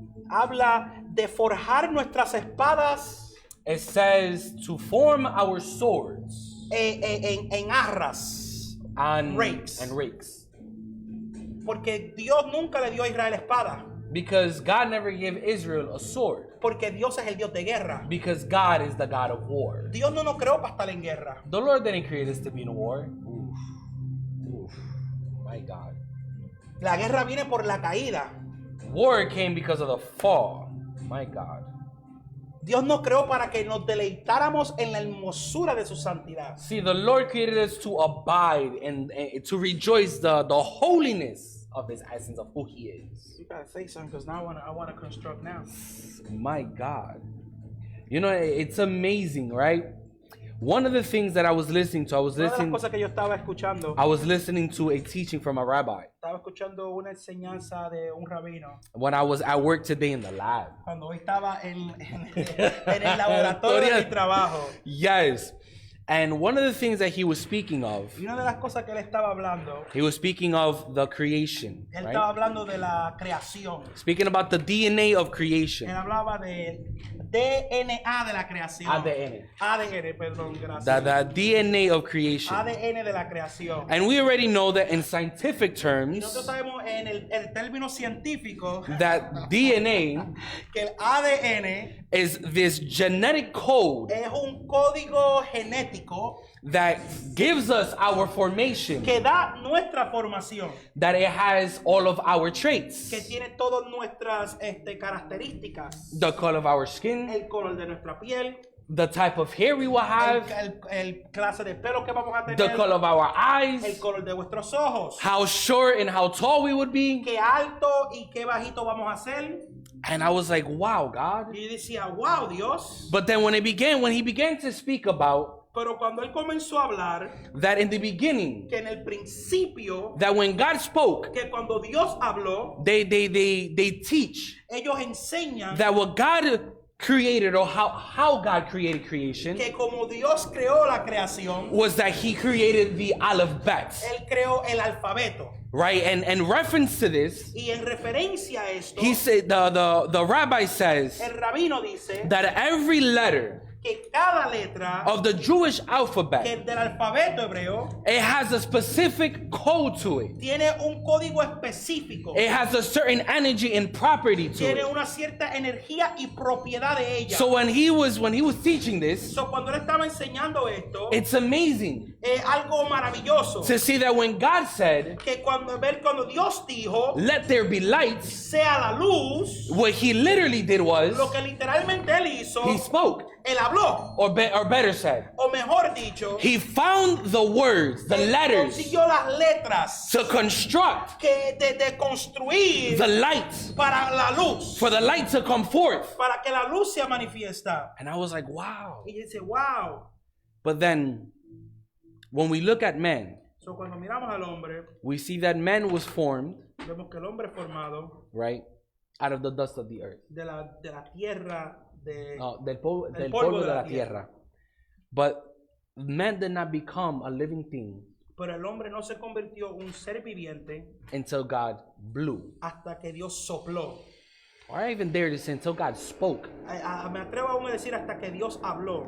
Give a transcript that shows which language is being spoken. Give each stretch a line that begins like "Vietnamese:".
Spanish: habla de forjar nuestras espadas
English: it says to form our swords
Spanish: en arras,
English: and rakes. rakes.
Spanish: Porque Dios nunca le dio a Israel espada,
English: Because God never gave Israel a sword.
Spanish: porque Dios es el Dios de guerra.
English: Because God is the God of war.
Spanish: Dios no nos creó para estar en guerra.
English: The Lord didn't create us to be in war. Oof. Oof. My God.
Spanish: La guerra viene por la caída.
English: war came because of the fall. My God.
Spanish: Dios nos creó para que nos deleitáramos en la hermosura de su santidad.
English: See, the Lord created us to abide and to rejoice the holiness of His essence, of who He is. You gotta say something because now I want to construct now. My God. You know, it's amazing, right? One of the things that I was listening to,
Spanish: Una de las cosas que yo estaba escuchando,
English: I was listening to a teaching from a rabbi
Spanish: estaba escuchando una enseñanza de un rabino
English: when I was at work today in the lab.
Spanish: cuando hoy estaba en el laboratorio de mi trabajo.
English: Yes. And one of the things that he was speaking of,
Spanish: Y una de las cosas que él estaba hablando,
English: he was speaking of the creation,
Spanish: él
English: right?
Spanish: estaba hablando de la creación.
English: Speaking about the DNA of
Spanish: Él
English: creation.
Spanish: hablaba de DNA de la creación. ADN. ADN, perdón, gracias.
English: The DNA of creation.
Spanish: ADN de la creación.
English: And we already know that in scientific
Spanish: Y
English: terms,
Spanish: nosotros sabemos en el término científico
English: that DNA
Spanish: que el ADN
English: is this genetic code
Spanish: es un código genético
English: that gives us our formation,
Spanish: que da nuestra formación,
English: that it has all of our traits,
Spanish: que tiene todas nuestras características,
English: the color of our skin,
Spanish: el color de nuestra piel,
English: the type of hair we will have,
Spanish: el clase de pelo que vamos a
English: the
Spanish: tener,
English: color of our
Spanish: el
English: eyes,
Spanish: color de vuestros ojos,
English: how short and how tall we would be.
Spanish: qué alto y qué bajito vamos a ser.
English: And I was like, wow, God.
Spanish: Y yo decía, wow, Dios.
English: But then when he began to speak about
Spanish: Pero cuando él comenzó a hablar
English: that in the beginning,
Spanish: que en el principio,
English: that when God spoke,
Spanish: que cuando Dios habló,
English: they teach
Spanish: ellos enseñan
English: that what God created, or how God created creation,
Spanish: que como Dios creó la creación,
English: was that He created the alphabet,
Spanish: él creó el alfabeto.
English: right? And in reference to this,
Spanish: Y en referencia a esto,
English: he said the rabbi says
Spanish: el rabino dice
English: that every letter
Spanish: que cada letra
English: of the Jewish alphabet,
Spanish: que del alfabeto hebreo
English: it has a specific code to it.
Spanish: tiene un código específico,
English: It has a certain energy and property to
Spanish: tiene
English: it.
Spanish: una cierta energía y propiedad de ella.
English: So when he was teaching this,
Spanish: So, cuando él estaba enseñando esto,
English: it's amazing
Spanish: es algo maravilloso.
English: to see that when God said,
Spanish: Que cuando Dios dijo,
English: "Let there be lights,"
Spanish: sea la luz,
English: what He literally did was
Spanish: lo que literalmente él hizo,
English: He spoke,
Spanish: él habló,
English: or better said,
Spanish: o mejor dicho,
English: He found the words, the
Spanish: él
English: letters,
Spanish: consiguió las letras
English: to construct
Spanish: que de construir
English: the light,
Spanish: para la luz,
English: for the light to come forth.
Spanish: para que la luz sea manifiesta.
English: And I was like, wow.
Spanish: Y dice, wow.
English: But then, when we look at man,
Spanish: So, cuando miramos al hombre,
English: we see that man was formed,
Spanish: vemos que el hombre es formado
English: right, out of the dust of the earth.
Spanish: de la tierra, Del polvo de la tierra.
English: But man did not become a living thing
Spanish: pero el hombre no se convirtió en un ser viviente
English: until God blew.
Spanish: hasta que Dios sopló.
English: Or I even dare to say until God spoke.
Spanish: Me atrevo aún a decir hasta que Dios habló.